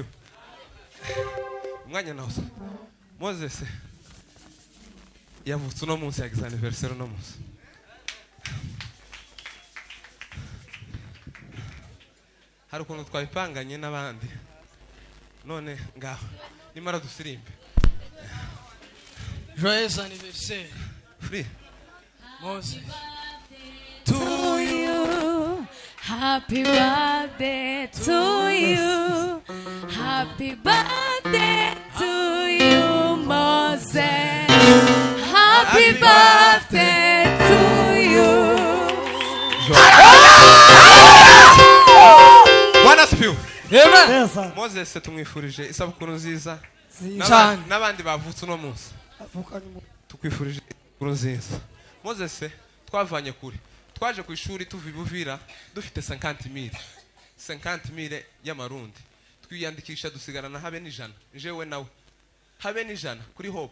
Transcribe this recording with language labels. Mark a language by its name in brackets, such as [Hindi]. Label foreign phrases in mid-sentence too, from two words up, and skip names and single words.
[Kinyarwanda] Umwanya nawe Moses yavutse no munsi ya anniversaire no munsi hari ukuntu twabipanganye n'abandi none ngaho nimara dusirimbe [French] Joyeux anniversaire free [English] Moses to you. Happy birthday to you. Happy birthday to you, Moses. Happy birthday to you. [Swahili] Bwana asifiwe. Amen. [Kinyarwanda] Moses tumwifurije isabukuru nziza cyane n'abandi bavutse no munsi tukwifurije isabukuru nziza. Moses twavanye kure twaje ku ishuri tuva Buvira dufite 50,000 y'amarundi twiyandikisha dusigarana habe n'ijana jewe nawe habe n'ijana kuri Hope.